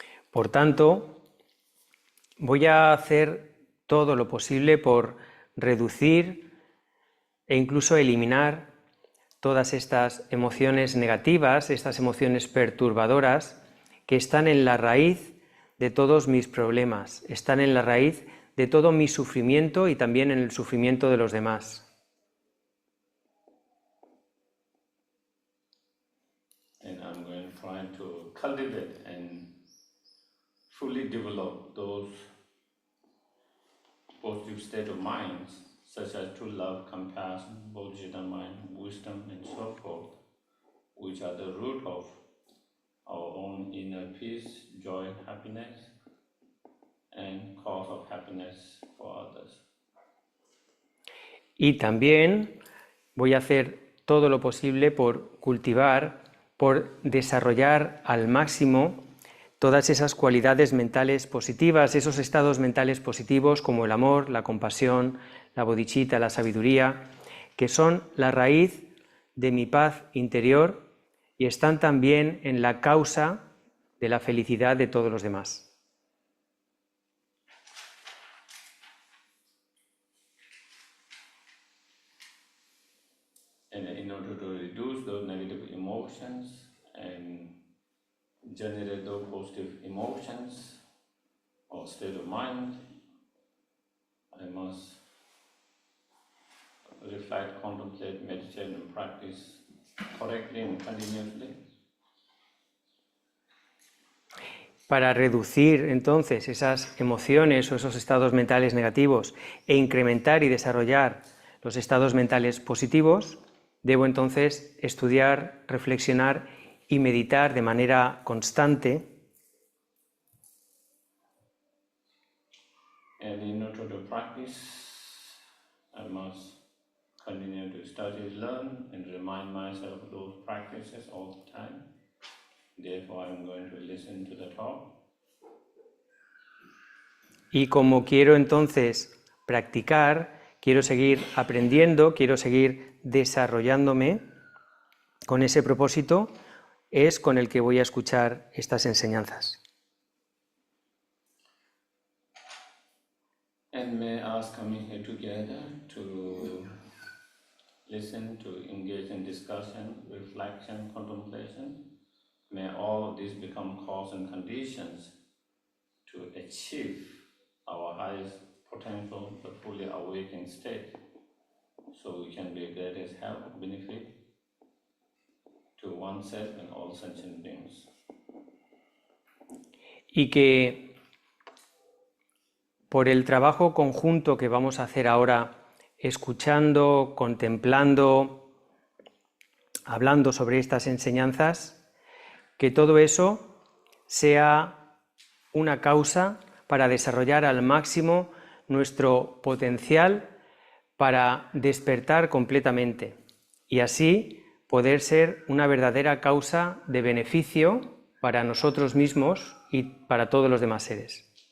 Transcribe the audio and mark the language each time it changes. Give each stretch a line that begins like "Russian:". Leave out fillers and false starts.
Spanish: Por tanto, voy a hacer todo lo posible por reducir e incluso eliminar todas estas emociones negativas, estas emociones perturbadoras que están en la raíz de todos mis problemas, están en la raíz de todo mi sufrimiento y también en el sufrimiento de los demás.
English: And I'm going to try to cultivate and fully develop those positive state of minds, such as true love, compassion, bodhicitta mind, wisdom, and so forth, which are the root of our own inner peace, joy, happiness, and cause of happiness for others.
Spanish: Y también voy a hacer todo lo posible por cultivar, por desarrollar al máximo todas esas cualidades mentales positivas, esos estados mentales positivos como el amor, la compasión, la bodhicitta, la sabiduría, que son la raíz de mi paz interior y están también en la causa de la felicidad de todos los demás.
English: And in order to reduce those negative emotions and generate those positive emotions or state of mind, I must reflect, contemplate, meditate, and practice correctly and continuously.
Spanish: Para reducir entonces esas emociones o esos estados mentales negativos e incrementar y desarrollar los estados mentales positivos, debo entonces estudiar, reflexionar y meditar de manera constante.
English: And in order to practice, I must continue to study, learn, and remind myself of those practices all the time. Therefore, I'm going to listen to the talk.
Spanish: Y como quiero entonces practicar, quiero seguir aprendiendo, quiero seguir desarrollándome, con ese propósito es con el que voy a escuchar estas enseñanzas.
English: And may us coming here together to listen, to engage in discussion, reflection, contemplation, may all of these become cause and conditions to achieve our highest potential, the fully awakened state, so we can be greatest help, benefit to oneself and all sentient beings.
Spanish: Y que por el trabajo conjunto que vamos a hacer ahora, escuchando, contemplando, hablando sobre estas enseñanzas, que todo eso sea una causa para desarrollar al máximo nuestro potencial para despertar completamente y así poder ser una verdadera causa de beneficio para nosotros mismos y para todos los demás seres.